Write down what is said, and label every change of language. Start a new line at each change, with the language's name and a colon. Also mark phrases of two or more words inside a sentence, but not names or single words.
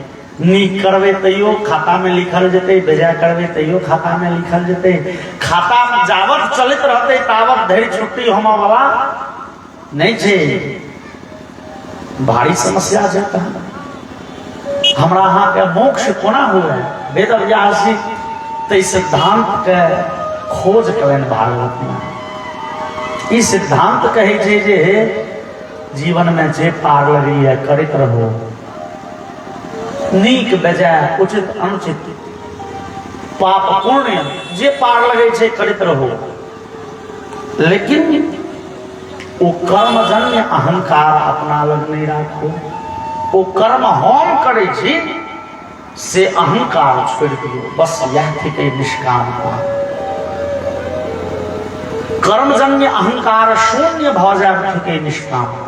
Maithili: नीक करबे तैयो खाता में लिखल जेतै, बेजा करबे तैयो खाता में लिखल जेतै। खाता में जावत चलित रहते तावत धरि छुट्टी हम बाबा नहीं छै। भारी समस्या छै। हमरा अहाँ के मोक्ष कोना हुए, वेद व्यास जी तै सिद्धांत के खोज करें भागवत में। ई सिद्धांत कहे छै जे जीवन में जे पार लगी है करत रहो, नीक बेजाय उचित अनुचित पाप पुण्य जे पार लगे छै करत रहो। लेकिन वो कर्मजन्य अहंकार अपना लग नहीं राखो। वो कर्म हम करे छी से अहंकार छोड़ दियो, बस यह थी निष्कामता। कर्मजन्य अहंकार शून्य भ जाए निष्कामता।